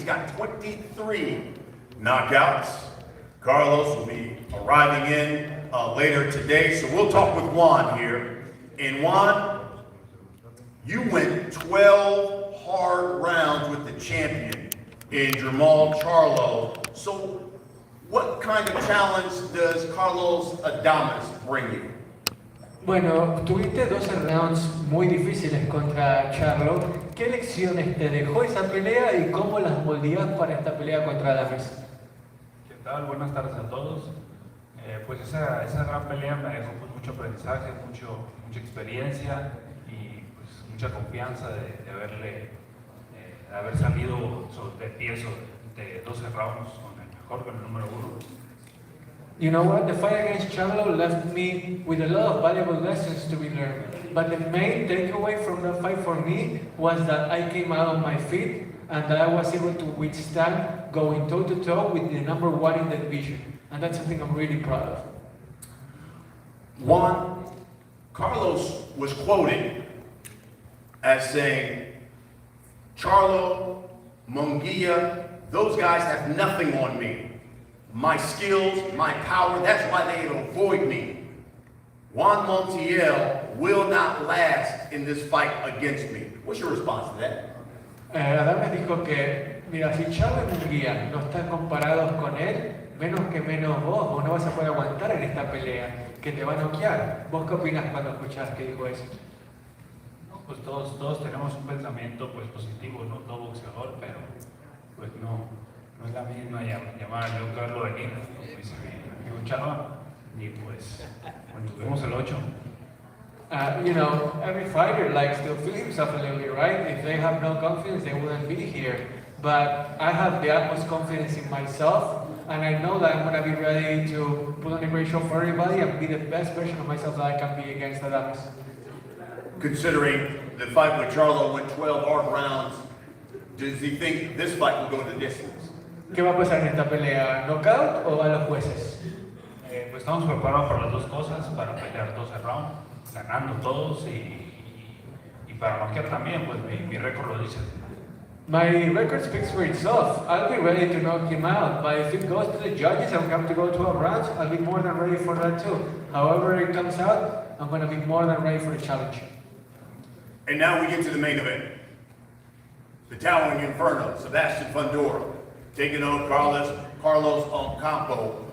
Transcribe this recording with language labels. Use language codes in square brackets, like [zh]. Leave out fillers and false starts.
[en] He's got 23 knockouts. Carlos will be arriving in later today, so we'll talk with Juan here. And Juan, you went 12 hard rounds with the champion in Jamal Charlo. So what kind of challenge does Carlos Adames bring you? [es] Bueno, tuviste 12 rounds muy difíciles contra Charlo. ¿Qué lecciones te dejó esa pelea y cómo las moldeas para esta pelea contra Adames? ¿Qué tal? Buenas tardes a todos. Pues esa gran pelea me dejó pues, mucho aprendizaje, mucha experiencia y pues, mucha confianza de haber salido de pie de 12 rounds con el mejor, con el número 1. [en] You know what? The fight against Charlo left me with a lot of valuable lessons to be learned. But the main takeaway from that fight for me was that I came out on my feet and that I was able to withstand going toe-to-toe with the number 1 in the division. And that's something I'm really proud of. Juan, Carlos was quoted as saying, Charlo, Munguia, those guys have nothing on me. My skills, my power, that's why they avoid me. Juan Montiel will not last in this fight against me. What's your response to that? [es] Adames dijo que, mira, si Charlo y Munguia no están comparados con él, menos vos no vas a poder aguantar en esta pelea, que te va a noquear. ¿Vos qué opinas cuando escuchás que dijo eso? No, pues todos tenemos un pensamiento pues, positivo, no todo boxeador, pero pues no es la misma llamar a John Carlos de Lima, como dice mi amigo Chava, y pues cuando tuvimos el 8. [en] You know, every fighter likes to feel himself a little bit, right? If they have no confidence, they wouldn't be here. But I have the utmost confidence in myself, and I know that I'm going to be ready to put on a great show for everybody and be the best version of myself that I can be against Adames. Considering the fight with Charlo went 12 hard rounds, does he think this fight will go the distance? [es] ¿Qué va a pasar en esta pelea? ¿Knockout o a los jueces? Pues estamos preparados para las dos cosas, para pelear 12 rounds, ganando todos y para noquear también, pues mi récord lo dice. [en] My record speaks for itself. I'll be ready to knock him out, but if it goes to the judges and we have to go 12 rounds, I'll be more than ready for that too. However it comes out, I'm going to be more than ready for the challenge. And now we get to the main event. The Towering Inferno, Sebastian Fundora, taking on Carlos Ocampo.